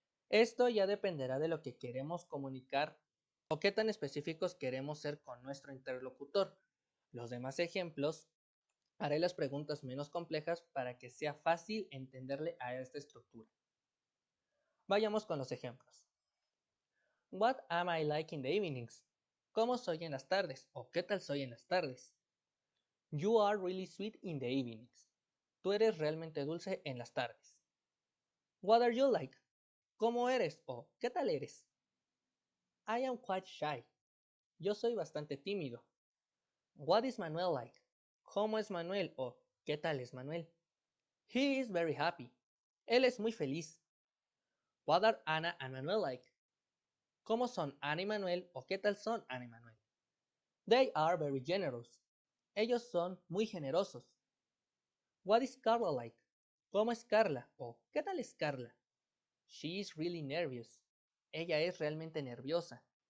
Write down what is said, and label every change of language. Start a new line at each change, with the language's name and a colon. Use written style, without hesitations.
Spanish: Esto ya dependerá de lo que queremos comunicar o qué tan específicos queremos ser con nuestro interlocutor. Los demás ejemplos haré las preguntas menos complejas para que sea fácil entenderle a esta estructura. Vayamos con los ejemplos.
English: What am I like in the evenings?
Spanish: ¿Cómo soy en las tardes? ¿O qué tal soy en las tardes?
English: You are really sweet in the evenings.
Spanish: Tú eres realmente dulce en las tardes.
English: What are you like? ¿Cómo eres? ¿O qué tal eres? I am quite shy.
Spanish: Yo soy bastante tímido. What is Manuel like? ¿Cómo es Manuel? ¿O qué tal es Manuel? He is very happy. Él es muy feliz.
English: What are Anna and Manuel like?
Spanish: ¿Cómo son Ana y Manuel? ¿O qué tal son Ana y Manuel? They are very generous. Ellos son muy generosos. What is Carla like? ¿Cómo es Carla? ¿O qué tal es Carla?
English: She is really nervous.
Spanish: Ella es realmente nerviosa.